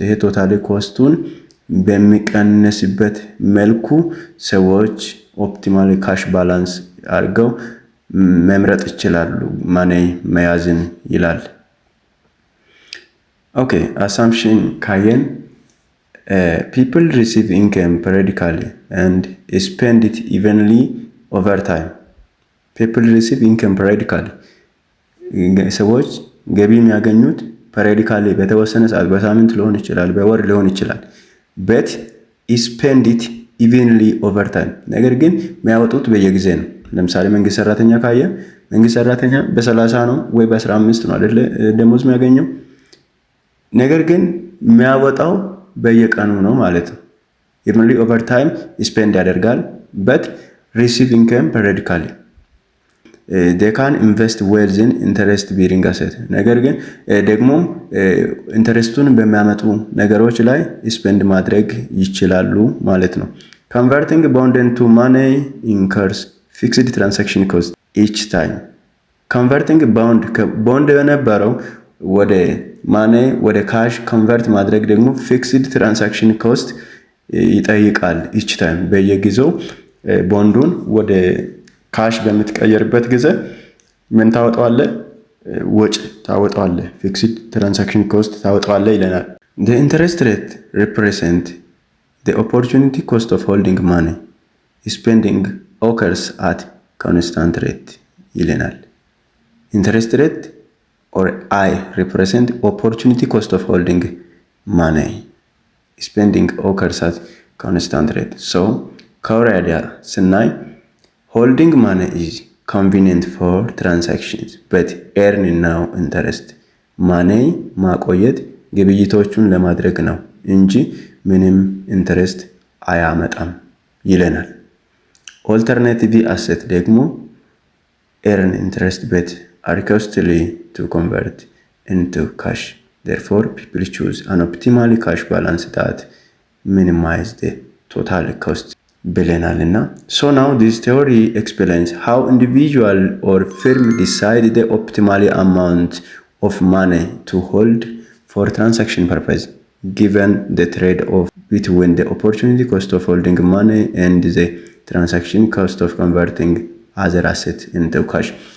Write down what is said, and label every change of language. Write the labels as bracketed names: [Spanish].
[Amharic] ይሄ total ኮስቱን በሚቀንስበት መልኩ ሰዎች optimally cash balance አድርገው መምረጥ ይችላሉ ማኔ መያዝን ይላል። ኦኬ assumption ካየን [English] people receive income periodically and spend it evenly over time. people receive income periodically [Amharic] ሰዎች ገቢ የሚያገኙት ፐሪዮዲካሊ በተወሰነ ሰዓት በሳምንት ሊሆን ይችላል፣ በወር ሊሆን ይችላል [English] but spend it evenly over time. [Amharic] ነገር ግን የሚያወጡት በየጊዜ ነው። ለምሳሌ መንግስት ሰራተኛ ካየ መንግስት ሰራተኛ በ30 ነው ወይ በ15 ነው አይደል ደሞዝ የሚያገኘው። ነገር ግን የሚያወጣው በየቀኑ ነው ማለት ነው። [English] evenly over time spend [Amharic] ያደርጋል [English] but receive income periodically. they can invest wealth in interest bearing asset. [Amharic] ነገር ግን ደግሞ ኢንተረስቱን በሚያመጡ ነገሮች ላይ ስፔንድ ማድረግ ይችላሉ ማለት ነው። [English] converting bond into money incurs fixed transaction cost each time. converting bond [Amharic] የነበረው ወደ ማኔ ወደ ካሽ ኮንቨርት ማድረግ ደግሞ [English] fixed transaction cost [Amharic] ይጠይቃል [English] each time. [Amharic] በየጊዜው ቦንዱን ወደ ካሽ በምትቀየርበት ጊዜ ምን ታወጣዋለህ? ወጪ ታወጣዋለህ፣ fixed transaction cost ታወጣዋለህ ይለናል። [English] the interest rate represent the opportunity cost of holding money. spending occurs at constant rate [Amharic] ይለናል። [English] interest rate or I represent opportunity cost of holding money. spending occurs at constant rate. so core idea ስናይ holding money is convenient for transactions but earn no interest. [Amharic] money ማቆየት ግብይቶቹን ለማድረግ ነው እንጂ ምንም ኢንተረስት አያመጣም ይለናል። ኦልተርናቲቭ አሴት ደግሞ [English] earn interest but are costly to convert into cash. Therefore, people choose an optimal cash balance that minimize the total cost [Amharic] ብለናልና [English] so now this theory explains how individual or firm decide the optimal amount of money to hold for transaction purpose given the trade-off between the opportunity cost of holding money and the transaction cost of converting other asset into cash.